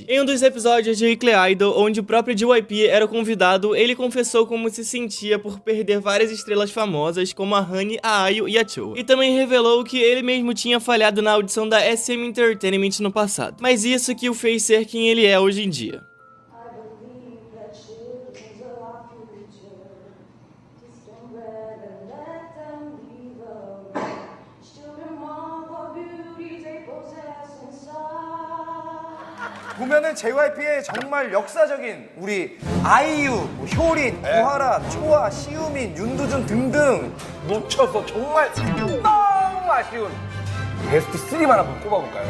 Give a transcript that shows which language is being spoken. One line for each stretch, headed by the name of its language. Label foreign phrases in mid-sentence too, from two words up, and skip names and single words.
Portuguese: Em um dos episódios de Weekly Idol, onde o próprio JYP era o convidado, ele confessou como se sentia por perder várias estrelas famosas como a Honey, a IU e a Choa. E também revelou que ele mesmo tinha falhado na audição da SM Entertainment no passado. Mas isso que o fez ser quem ele é hoje em dia.
Korean: 보면은 JYP의 정말 역사적인 우리 아이유, 효린, 구하라, 초아, 시우민, 윤두준 등등 놓쳐서 정말 너무 아쉬운 베스트 3만 한번 꼽아볼까요?